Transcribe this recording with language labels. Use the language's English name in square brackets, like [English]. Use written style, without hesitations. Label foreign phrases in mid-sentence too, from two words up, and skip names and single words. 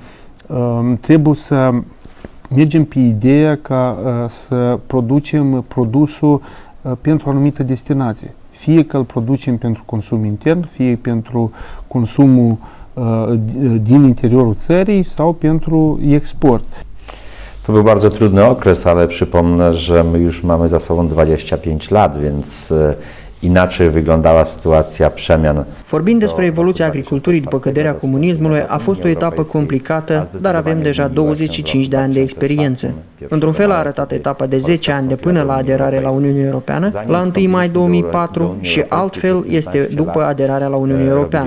[Romanian] Trebuie să mergem pe ideea ca să producem produsul pentru o anumită destinație. Fie că îl producem pentru consum intern, fie pentru consumul din interiorul țării sau pentru export. [Polish] To był bardzo trudny okres, ale przypomnę, że my już mamy za sobą 25 lat, więc inaczej wyglądała sytuația przemian. [Romanian] Vorbind despre evoluția agriculturii după căderea comunismului, a fost o etapă complicată, dar avem deja 25 de ani de experiență. Într-un fel a arătat etapa de 10 ani de până la aderare la Uniunea Europeană, la 1 mai 2004 și altfel este după aderarea la Uniunea Europeană.